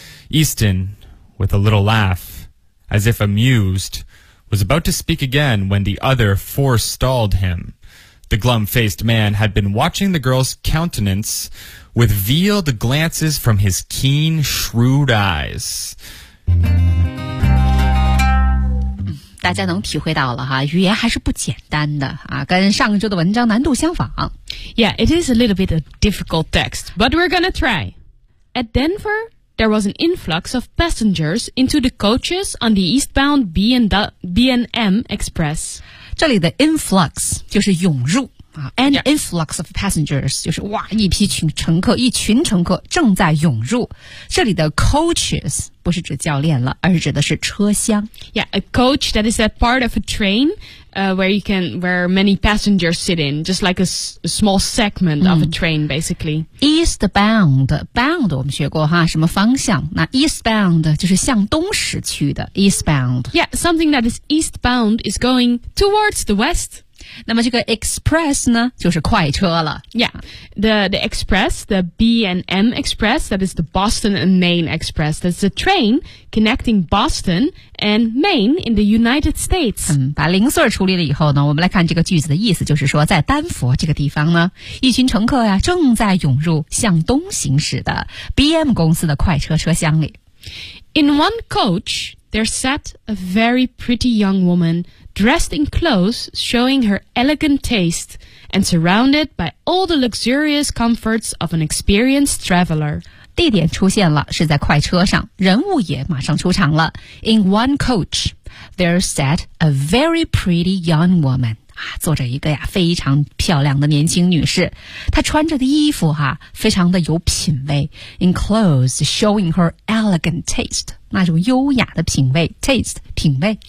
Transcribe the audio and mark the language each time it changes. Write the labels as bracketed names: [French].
[English] Easton, with a little laugh, as if amused, was about to speak again when the other forestalled him. The glum-faced man had been watching the girl's countenance with veiled glances from his keen, shrewd eyes. [Chinese] 大家能体会到了哈，语言还是不简单的啊，跟上周的文章难度相仿。 [English] Yeah, it is a little bit a difficult text, but we're gonna try. At Denver, there was an influx of passengers into the coaches on the eastbound B&M Express. [Chinese] 这里的 influx 就是涌入、 [English] an influx of passengers [Chinese] 就是哇一批群乘客一群乘客正在涌入这里的 coaches 不是指教练了而是指的是车厢 [English] Yeah, a coach that is a part of a train、where many passengers sit in just like a small segment of a train basically [Chinese] Eastbound Bound 我们学过哈什么方向那 eastbound 就是向东驶去的 eastbound [English] Yeah, something that is eastbound is going towards the west [Chinese] 那么这个 express 呢就是快车了 [English] Yeah, the express, the B&M express, that is the Boston and Maine express. That's a train connecting Boston and Maine in the United States. [Chinese] 把零碎处理了以后呢我们来看这个句子的意思就是说在丹佛这个地方呢一群乘客呀正在涌入向东行驶的 B&M 公司的快车车厢里。 [English] In one coach... There sat a very pretty young woman, dressed in clothes, showing her elegant taste, and surrounded by all the luxurious comforts of an experienced traveler. [Chinese] 地点出现了，是在快车上，人物也马上出场了。 [English] In one coach, there sat a very pretty young woman. [Chinese] 坐着一个呀非常漂亮的年轻女士她穿着的衣服哈非常的有品味 [English] in clothes showing her elegant taste [Chinese] 那种优雅的品味 taste 品味